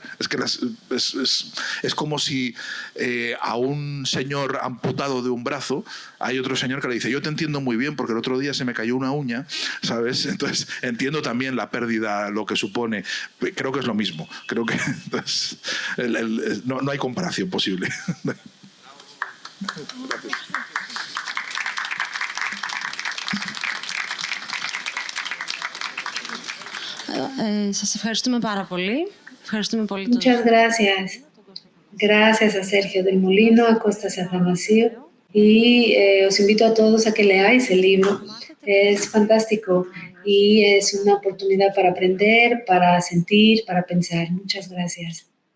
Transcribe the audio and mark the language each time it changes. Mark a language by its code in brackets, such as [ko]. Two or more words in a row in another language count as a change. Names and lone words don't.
[es] Es que es como si a un señor amputado de un brazo hay otro señor que le dice, yo te entiendo muy bien porque el otro día se me cayó una uña, ¿sabes? Entonces entiendo también la pérdida, lo que supone. Creo que es lo mismo. Creo que entonces, no hay comparación posible. [el] Σας ευχαριστούμε πάρα πολύ. Ευχαριστούμε πολύ. [es] Muchas gracias. Gracias a Sergio del Molino, a Costas Athanasiou, y os invito a todos a que leáis el libro. Es fantástico y es una oportunidad para aprender, para sentir, para pensar. Muchas gracias.